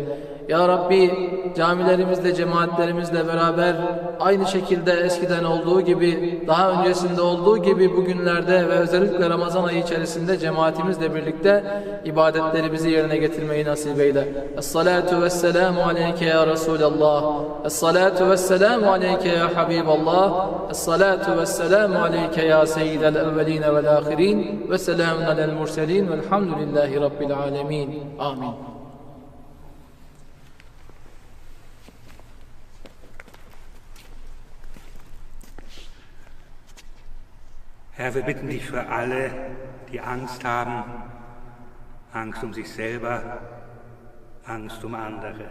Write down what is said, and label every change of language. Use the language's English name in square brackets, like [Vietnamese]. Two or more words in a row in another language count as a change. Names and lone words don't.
[Arabic] يا ربي [Turkish] camilerimizde, cemaatlerimizle beraber aynı şekilde eskiden olduğu gibi, daha öncesinde olduğu gibi bugünlerde ve özellikle Ramazan ayı içerisinde cemaatimizle birlikte ibadetlerimizi yerine getirmeyi nasip eyle. [Arabic] الصلاة والسلام عليك يا رسول الله. الصلاة والسلام عليك يا حبيب الله. الصلاة والسلام عليك يا سيد الأولين والآخرين. وسلام على المرسلين والحمد لله رب العالمين. Amin. [German] Herr, wir bitten dich für alle, die Angst haben, Angst um sich selber, Angst um andere.